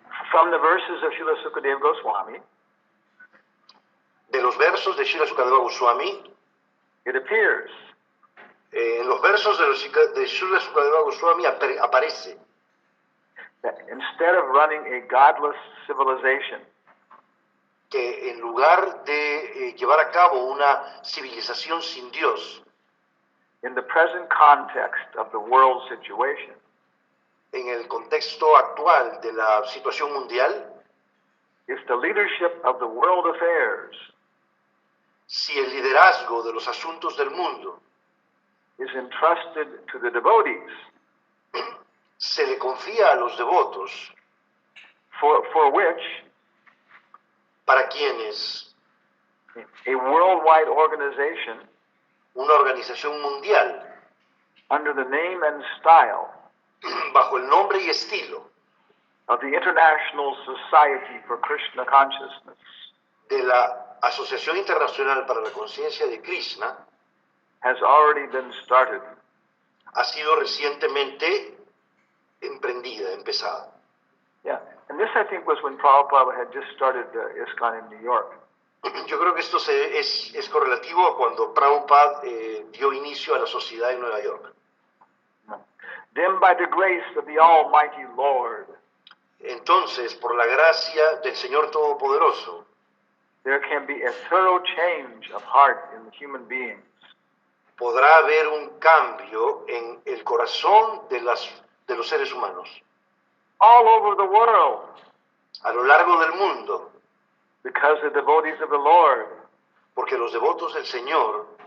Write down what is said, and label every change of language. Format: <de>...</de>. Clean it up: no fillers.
<en>From the verses of Srila Sukadeva Goswami,</en> <es>De los versos de Srila Sukadeva Goswami,</es> <en>it appears</en> <es>en los versos de Srila Sukadeva Goswami aparece</es> <en>that instead of running a godless civilization,</en> <es>que en lugar de llevar a cabo una civilización sin Dios,</es> <en>in the present context of the world situation,</en> <es>en el contexto actual de la situación mundial,</es> <en>if the leadership of the world affairs</en> <es>si el liderazgo de los asuntos del mundo</es> <en>is entrusted to the devotees,</en> <es>se le confía a los devotos,</es> <en>for which</en> <es>para quienes</es> <en>a worldwide organization</en> <es>una organización mundial,</es> <en>under the name and style</en> <es>bajo el nombre y estilo</es> <en>of the International Society for Krishna Consciousness,</en> <es>de la Asociación Internacional para la Conciencia de Krishna,</es> <en>has already been started.</en> <es>ha sido recientemente empezada.</es> <en>Yeah, and this I think was when Prabhupada had just started ISKCON in New York.</en> <es>Yo creo que esto es correlativo a cuando Prabhupada dio inicio a la sociedad en Nueva York.</es> <en>Then by the grace of the Almighty Lord,</en> <es>Entonces, por la gracia del Señor Todopoderoso,</es> <en>there can be a thorough change of heart in the human beings.</en> <es>podrá haber un cambio en el corazón de los seres humanos</es> <en>All over the world,</en> <es>a lo largo del mundo,</es> <en>because the devotees of the Lord</en> <es>porque los devotos del Señor</es>